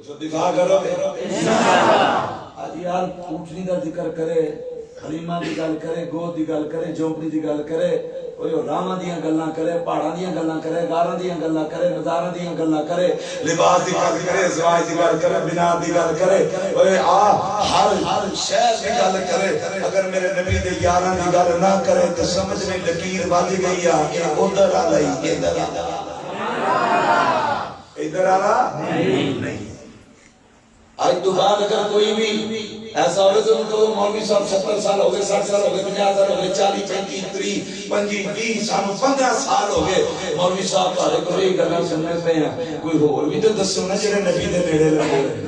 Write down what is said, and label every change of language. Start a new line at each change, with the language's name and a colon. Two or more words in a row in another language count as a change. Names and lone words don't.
Punjabi: اتفاق کرو آج یار
Urdu: اونٹنی کا ذکر
Punjabi: کرے حلیمہ دی گل کرے گود دی گل کرے جھونپڑی دی گل کرے کوئی راواں دیاں گلاں کرے پہاڑاں دیاں گلاں کرے غاراں دیاں گلاں کرے نظاراں دیاں گلاں کرے لباس دی گل کرے زواج دی گل کرے بنا دی گل کرے اوے ہر شے دی گل کرے اگر میرے نبی دے یاراں دی گل نہ کرے تے سمجھ میں لکیر وج گئی کہ ادھر آ لئی
Urdu: ادھر آ نہیں آج تو بعد اگر کوئی بھی ایسا ہوگا تو ان کو مولوی صاحب 70 سال ہو گئے 60 سال ہو گئے 50 سال ہو گئے 40 35 30 25 20 سال 15 سال ہو گئے مولوی صاحب
Punjabi: تھوڑے کو یہ گلاں سننے پے ہیں کوئی ہور بھی تو دسو نا جڑے نبی دے نیڑے لگے